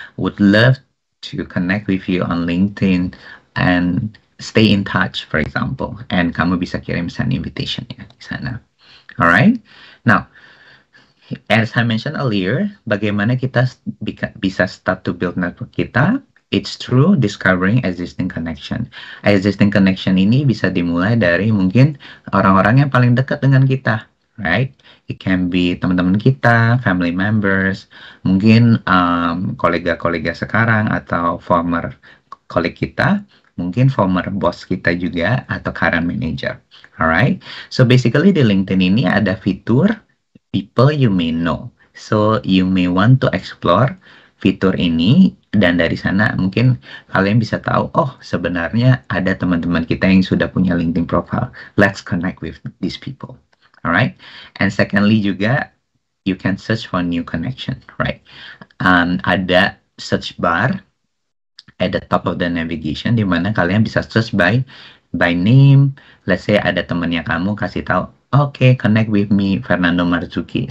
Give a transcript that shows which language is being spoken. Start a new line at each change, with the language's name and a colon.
English: Would love to connect with you on LinkedIn and stay in touch, for example.
Indonesian: And kamu bisa kirim
English: send invitation
Indonesian: ya di sana. Alright.
English: Now, as I mentioned earlier,
Indonesian: bagaimana kita bisa
English: start to build network kita? It's through discovering existing connection.
Indonesian: Existing connection ini bisa dimulai dari mungkin orang-orang yang paling dekat dengan kita, right?
English: It can be
Indonesian: teman-teman kita,
English: family members,
Indonesian: mungkin kolega-kolega sekarang atau
English: former colleague kita, mungkin former boss kita juga atau current manager. Alright?
Indonesian: So basically di LinkedIn ini ada fitur
English: people you may know. So you may want to explore
Indonesian: fitur ini, dan dari sana mungkin kalian bisa tahu, oh sebenarnya ada teman-teman kita yang sudah punya LinkedIn profile.
English: Let's connect with these people. Alright? And secondly juga, you can search for new connection, right?
Indonesian: Ada search bar
English: at the top of the navigation,
Indonesian: di mana kalian bisa search by name. Let's say ada temannya kamu kasih tahu, okay,
English: connect with me,
Indonesian: Fernando Marzuki.